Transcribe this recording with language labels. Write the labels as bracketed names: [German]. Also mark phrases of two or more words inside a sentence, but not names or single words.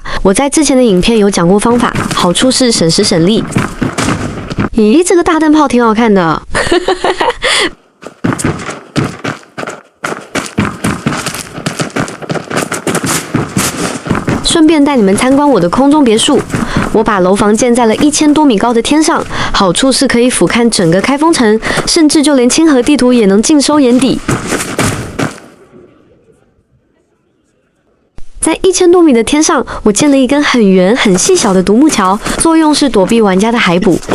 [Chinese] 我在之前的影片有講過方法，好處是省時省力。咦，這個大燈泡挺好看的。順便帶你們參觀我的空中別墅。我把樓房建在了1000多米高的天上，好處是可以俯瞰整個開封城，甚至就連清河地圖也能盡收眼底。在1000多米的天上，我建了一根很圓、很細小的獨木橋，作用是躲避玩家的海捕。